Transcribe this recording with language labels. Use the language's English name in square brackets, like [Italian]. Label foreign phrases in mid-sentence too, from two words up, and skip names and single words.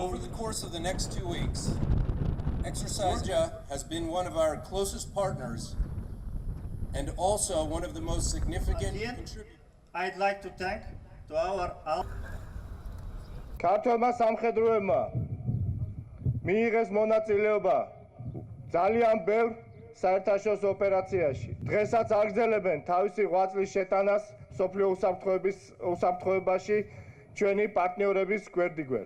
[English] Over the course of the next 2 weeks, Exercise Georgia has been one of our closest partners and also one of the most significant contributors. I'd like to thank to our [Georgian] ქართველმა სამხედროებმა მიიღეს მონაწილეობა ძალიან ბევრ საერთაშორისო ოპერაციაში. დღესაც აგრძელებენ თავისი ღვაწლის შეტანას სოფლიო უსაფრთხოებაში ჩვენი პარტნიორების გვერდიგვერდ.